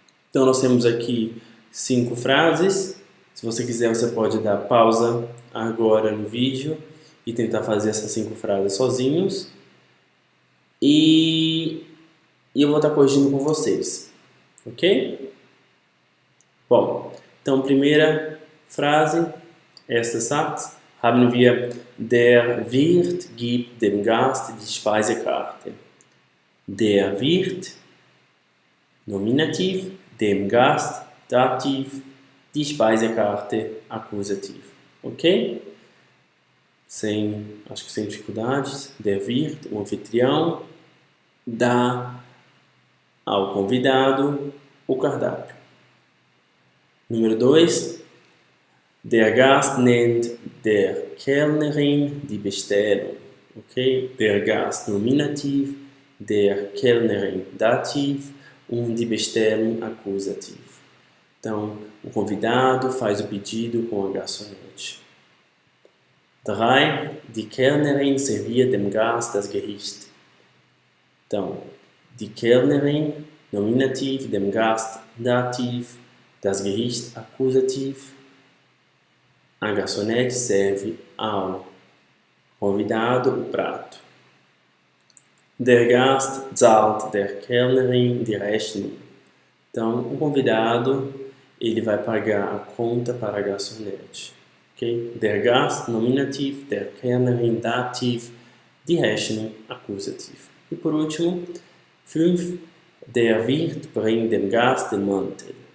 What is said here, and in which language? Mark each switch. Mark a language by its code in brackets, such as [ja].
[pt] Então, nós temos aqui 5 frases. Se você quiser, você pode dar pausa agora no vídeo e tentar fazer essas 5 frases sozinhos. E eu vou estar corrigindo com vocês, ok? Bom, então, primeira frase, [de] erster Satz, haben wir, der Wirt gibt dem Gast die Speisekarte. Der Wirt, Nominativ, dem Gast, Dativ, die Speisekarte, Akkusativ. Ok? [pt] Acho que sem dificuldades. Der Wirt, o anfitrião, dá ao convidado o cardápio. Número 2. [de] Der Gast nennt der Kellnerin die Bestellung. Okay? Der Gast Nominativ, der Kellnerin Dativ und die Bestellung Akkusativ. [pt] Então, o convidado faz o pedido com a garçonete. 3. [de] Die Kellnerin serviert dem Gast das Gericht. [pt] Então, [de] die Kellnerin Nominativ, dem Gast, Dativ, das Gericht, Akkusativ. [pt] A garçonete serve ao convidado o prato. [de] Der Gast zahlt der Kellnerin die Rechnung. [pt] Então, o convidado, ele vai pagar a conta para a garçonete. Okay? [de] Der Gast, Nominativ, der Kellnerin, Dativ, die Rechnung, Akkusativ. [pt] E por último, [de] 5. Der Wirt bringt dem Gast den Mantel.